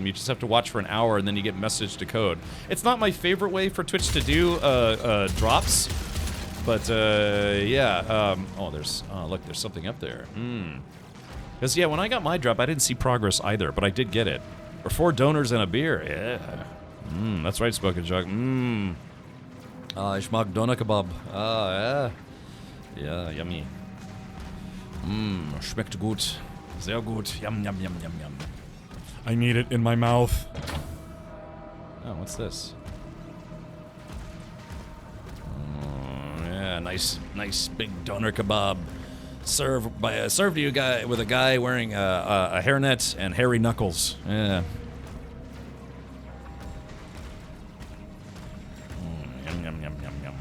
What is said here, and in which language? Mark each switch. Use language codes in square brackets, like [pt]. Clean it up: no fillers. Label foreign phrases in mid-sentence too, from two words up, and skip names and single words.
[en] You just have to watch for an hour and then you get messaged to code. It's not my favorite way for Twitch to do drops, but yeah. Oh, look, there's something up there. Because yeah, when I got my drop, I didn't see progress either, but I did get it. For 4 donors and a beer. Yeah. That's right, Spoken Jug. [de] Ich mag Doner Kebab. [en] Yeah. [de] Ja, [en] yummy. [de] Schmeckt gut. Sehr gut. [en] Yum, yum, yum, yum, yum. I need it in my mouth. Oh, what's this? Yeah, nice big Doner Kebab. Served to you guy with a guy wearing a hairnet and hairy knuckles. Yeah. Yum, yum, yum, yum, yum.